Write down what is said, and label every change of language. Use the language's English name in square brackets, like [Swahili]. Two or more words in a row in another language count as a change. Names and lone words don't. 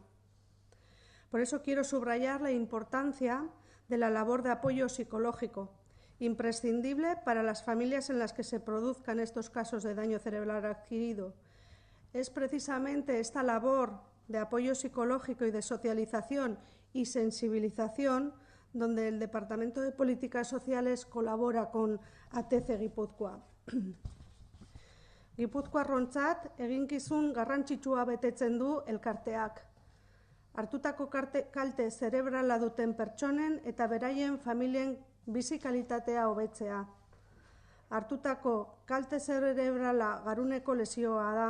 [Spanish] Por eso quiero subrayar la importancia de la labor de apoyo psicológico, imprescindible para las familias en las que se produzcan estos casos de daño cerebral adquirido. Es precisamente esta labor de apoyo psicológico y de socialización y sensibilización donde el Departamento de Políticas Sociales colabora con ATC Gipuzkoa. [Basque] Gipuzkoarrontzat eginkizun garrantzitsua betetzen du elkarteak. Hartutako kalte zerebrala duten pertsonen eta beraien familien bizi kalitatea hobetzea. Hartutako kalte zerebrala garuneko lesioa da.